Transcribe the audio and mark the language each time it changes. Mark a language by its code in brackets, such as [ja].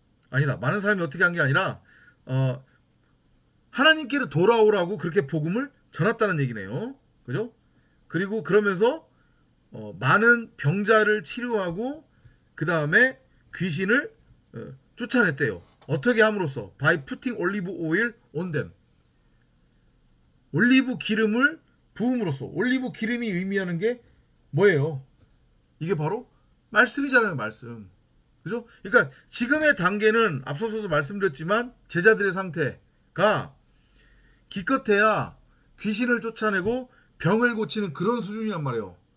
[ko] 아니다. 많은 사람이 어떻게 한 게 아니라 하나님께로 돌아오라고 그렇게 복음을 전했다는 얘기네요. 그죠? 그리고 그러면서 많은 병자를 치료하고 그 다음에 귀신을 쫓아냈대요. 어떻게 함으로써? [en] By putting olive oil on them. [ko] 올리브 기름을 부음으로써. 올리브 기름이 의미하는 게 뭐예요? 이게 바로 말씀이잖아요. 말씀. 그죠? 그러니까 지금의 단계는 앞서서도 말씀드렸지만 제자들의 상태가 기껏해야 귀신을 쫓아내고 병을 고치는 그런 수준이란 말이에요.